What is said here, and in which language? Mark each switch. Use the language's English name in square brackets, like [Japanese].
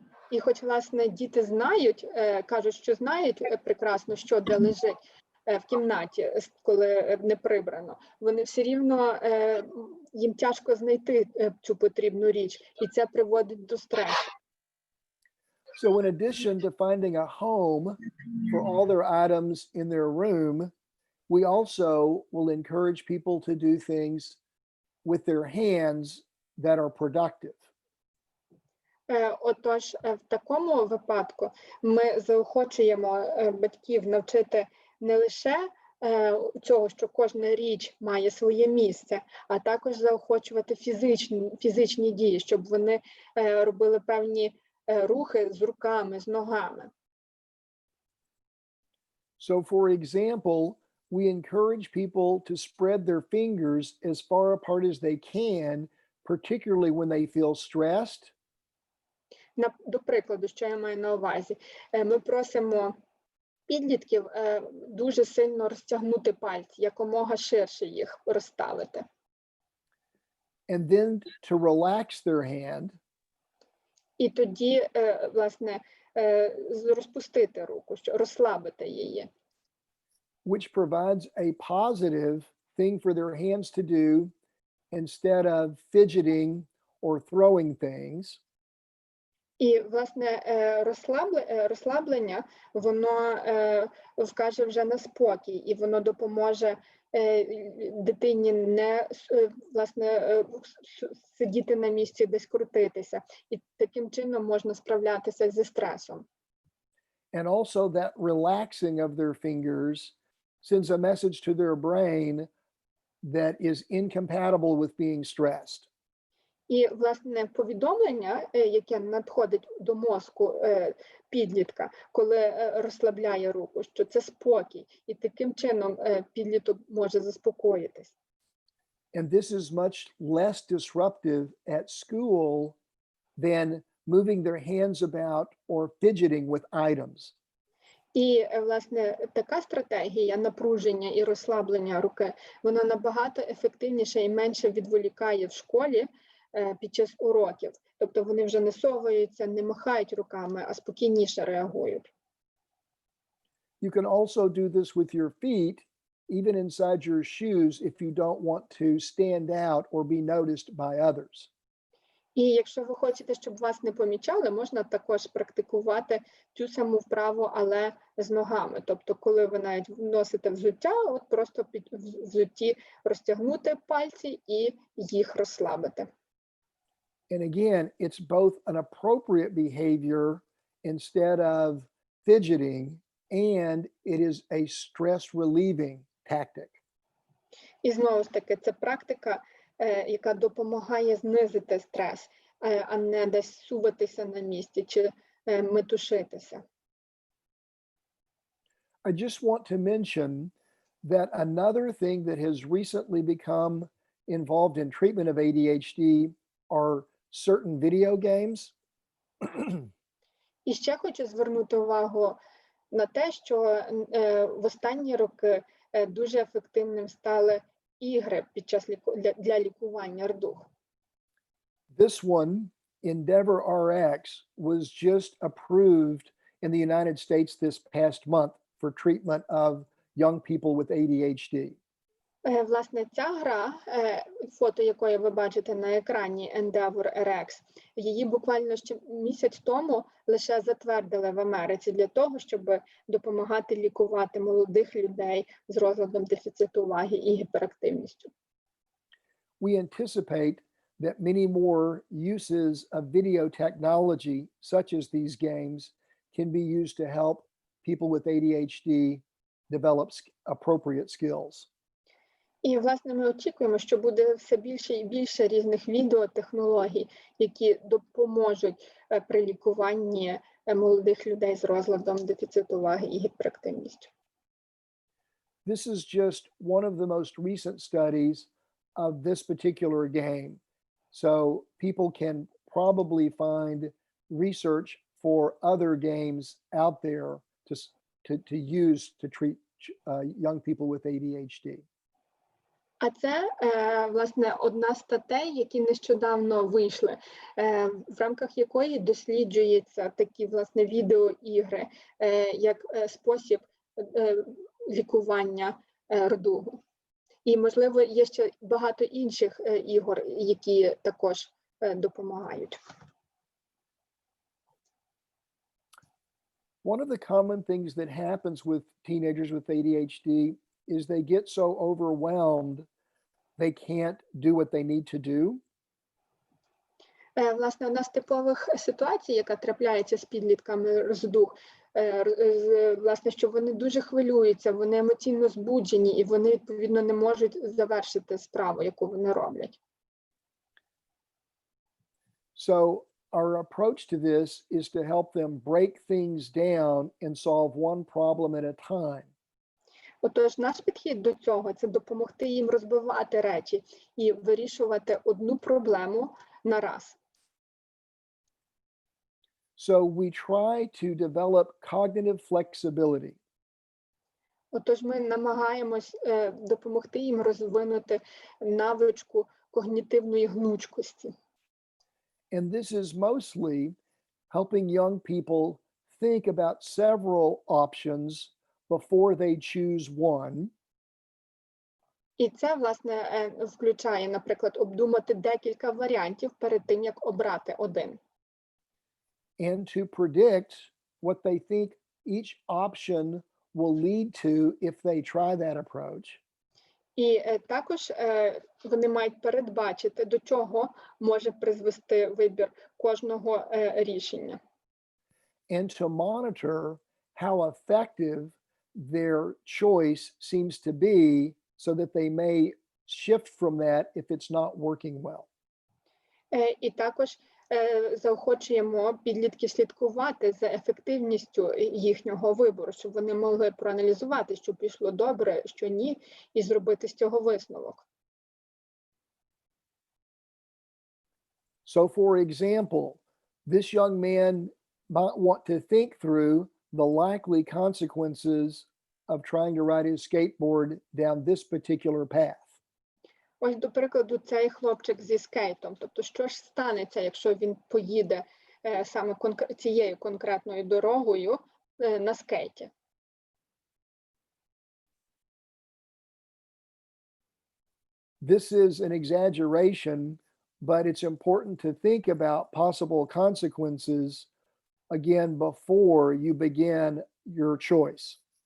[Ukrainian] І хоч, власне, діти знають, кажуть, що знають прекрасно, що де лежить в кімнаті, коли не прибрано, вони все рівно, їм тяжко знайти цю потрібну річ, і це приводить до стресу. [English] So in addition to finding a home for all their items in their room, we also will encourage people to do things with their hands that are productive. [Ukrainian] Отож, в такому випадку ми заохочуємо батьків навчити не лише цього, що кожна річ має своє місце, а також заохочувати фізичні дії, щоб вони робили певні рухи з руками, з ногами. [English] So for example, we encourage people to spread their fingers as far apart as they can, particularly when they feel stressed. [Ukrainian] До прикладу, що я маю на увазі, ми просимо підлітків дуже сильно розтягнути пальці, якомога ширше їх розставити. [English] And then to relax their hand. [Ukrainian] І тоді, власне, розпустити руку, розслабити її. [English] Which provides a positive thing for their hands to do instead of fidgeting or throwing things. [Ukrainian] І, власне, розслаблення, воно вкаже вже на спокій, і воно допоможе дитині не, власне, сидіти на місці, десь крутитися. І таким чином можна справлятися зі стресом. [English] And also that relaxing of their fingers sends a message to their brain that is incompatible with being stressed. [Ukrainian] І, власне, повідомлення, яке надходить до мозку підлітка, коли розслабляє руку, що це спокій, і таким чином підліток може заспокоїтись. [English] And this is much less disruptive at school than moving their hands about or fidgeting with items. [Ukrainian] І, власне, така стратегія напруження і розслаблення руки, вона набагато ефективніше і менше відволікає в школі під час уроків. Тобто вони вже не соваються, не махають руками, а спокійніше реагують. [English] You can also do this with your feet, even inside your shoes, if you don't want to stand out or be noticed by others. [Ukrainian] І якщо ви хочете, щоб вас не помічали, можна також практикувати цю саму вправу, але з ногами. Тобто, коли ви навіть носите взуття, от просто під взутті розтягнути пальці і їх розслабити. [English] And again, it's both an appropriate behavior instead of fidgeting, and it is a stress relieving tactic. [Ukrainian] І знову ж таки, це практика, яка допомагає знизити стрес, а не десь суватися на місці чи метушитися. [English] I just want to mention that another thing that has recently become involved in treatment of ADHD are certain video games. [Ukrainian] І ще хочу звернути увагу на те, що в останні роки дуже ефективним стали ігри під час для лікування РДУГ. [English] This one, Endeavor RX, was just approved in the United States this past month for treatment of young people with ADHD. [Ukrainian] Власне, ця гра, фото якої ви бачите на екрані, Endeavor RX, її буквально ще місяць тому лише затвердили в Америці для того, щоб допомагати лікувати молодих людей з розладом дефіциту уваги і гіперактивністю. [English] We anticipate that many more uses of video technology, such as these games, can be used to help people with ADHD develop appropriate skills. [Ukrainian] І, власне, ми очікуємо, що буде все більше і більше різних відеотехнологій, які допоможуть при лікуванні молодих людей з розладом дефіциту уваги і гіперактивністю. [English] This is just one of the most recent studies of this particular game. So people can probably find research for other games out there to use to treat young people with ADHD. [Ukrainian] А це, власне, одна з статей, які нещодавно вийшли, в рамках якої досліджуються такі, власне, відеоігри, як спосіб лікування РДУГу. І, можливо, є ще багато інших ігор, які також допомагають. [English] One of the common things that happens with teenagers with ADHD is they get so overwhelmed they can't do what they need to do. [Ukrainian] Власне, одна з типових ситуацій, яка трапляється з підлітками РДУГ, власне, що вони дуже хвилюються, вони емоційно збуджені і вони, відповідно, не можуть завершити справу, яку вони роблять. [English] So our approach to this is to help them break things down and solve one problem at a time. [Ukrainian] Отож, наш підхід до цього – це допомогти їм розбивати речі і вирішувати одну проблему на раз. [English] So we try to develop cognitive flexibility. [Ukrainian] Отож, ми намагаємось допомогти їм розвинути навичку когнітивної гнучкості. [English] And this is mostly helping young people think about several options before they choose one. [Ukrainian] І це, власне, включає, наприклад, обдумати декілька варіантів перед тим, як обрати один. [English] And to predict what they think each option will lead to if they try that approach. [Ukrainian] І також вони мають передбачити, до чого може призвести вибір кожного рішення. [English] And to monitor how effective their choice seems to be so that they may shift from that if it's not working well. [Ukrainian] І також заохочуємо підлітків слідкувати за ефективністю їхнього вибору, щоб вони могли проаналізувати, що пішло добре, що ні, і зробити з цього висновок. [English] So for example, this young man might want to think through the likely consequences of trying to ride his skateboard down this particular path. [Ukrainian] Ось, до прикладу, цей хлопчик зі скейтом. Тобто, що ж станеться, якщо він поїде саме цією конкретною дорогою на скейті? [English] This is an exaggeration, but it's important to think about possible consequences again before you begin your choice.